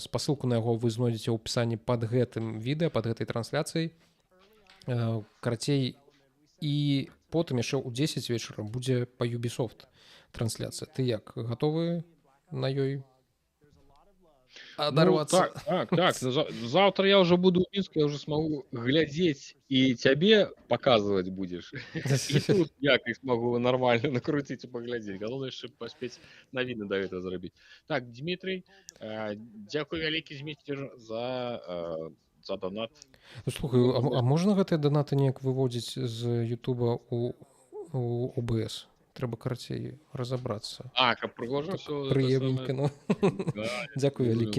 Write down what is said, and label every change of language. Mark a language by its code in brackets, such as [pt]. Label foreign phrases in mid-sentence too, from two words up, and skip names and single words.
[be] Спасылку на яго вы знойдзеце ў апісанні пад гэтым відэа, пад гэтай трансляцыяй. Карацей, і потым яшчэ ў 10 вечара будзе па Ubisoft трансляцыя. Ты як, гатовы на ёй адарвацца? Ну, так. [ru] Завтра я уже буду в Минске, я уже смогу глядеть, и тебе показывать будешь. И тут я смогу нормально накрутить и поглядеть. Главное, чтобы поспеть новины до этого заробить. Так, Дмитрий, [be] дякую вялікі, Дмитрий, за донат. Слухай, а можна гэтыя донаты неяк выводзіць з Ютуба у OBS? Трэба карацей разабрацца. Каб прыгожа ўсё. Прыемненька, ну. Дзякуй вялікі.